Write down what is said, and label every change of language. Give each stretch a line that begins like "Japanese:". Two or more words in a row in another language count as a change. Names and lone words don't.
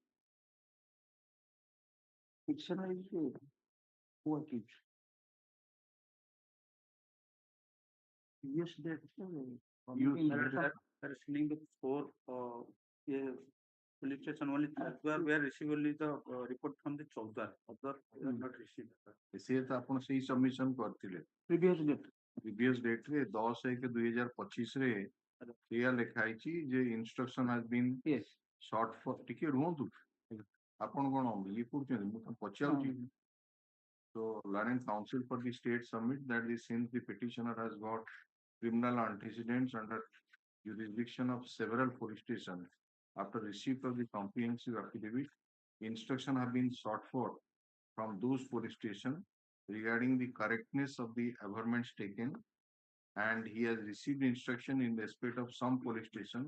English: Petitioner is who accused. Yes, that You are filling the four police station only we are receiving only the report from the Chowdar. Other we are not received.
Odia: ସେ ତ ଆପଣ ସେଇ ସବମିଶନ କରିଥିଲେ
English: Previous date. previous date
Odia: ରେ 10/1/2025 ରେ ଏଇଆ ଲେଖା ହେଇଛି ଯେ
English: instruction has been Yes.
Odia: ସର୍ଟ ଫର ଟିକେ ରୁହନ୍ତୁ ଆପଣ କଣ ଇଏ କରୁଛନ୍ତି ମୁଁ ତ ପଚାରୁଛି
English: So learning counsel for the state submit that since the petitioner has got criminal antecedents under jurisdiction of several police stations, after receipt of the comprehensive affidavit, instruction have been sought for from those police stations regarding the correctness of the averments taken, and he has received instruction in respect of some police station.